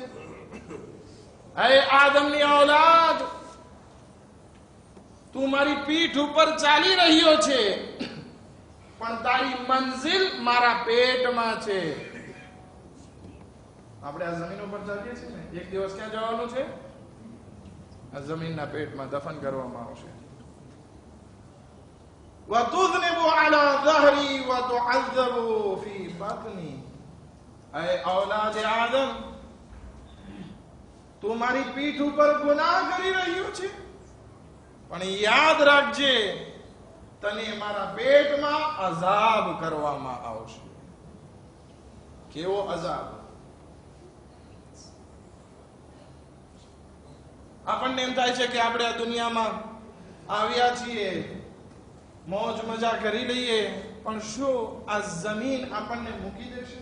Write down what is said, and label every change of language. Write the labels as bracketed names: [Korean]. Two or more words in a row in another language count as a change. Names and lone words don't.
[Gujarati] હે આદમની ઔલાદ, તું મારી પીઠ ઉપર ચાલી રહ્યો છે, પણ તારી મંઝિલ મારા પેટમાં છે. આપણે આ જમીન ઉપર ચાલીએ છીએ ને, એક દિવસ ક્યાં જવાનું છે? આ જમીનના પેટમાં દફન કરવામાં આવશે. [Arabic] وَتُذْنِبُ عَلَى ظَهْرِي وَتُعَذَّبُ فِي بَطْنِي. [Urdu] اے اولاد [Gujarati] આદમ, તું મારી પીઠ ઉપર ગુનાહ કરી રહ્યો છે, પણ યાદ રાખજે, તને મારા પેટમાં અઝાબ કરવામાં આવશે. કેવો અઝાબ? આપણને એમ થાય છે કે આપણે આ દુનિયામાં આવ્યા છીએ, મોજ મજા કરી લઈએ, પણ શું આ જમીન આપણને મૂકી દેશે?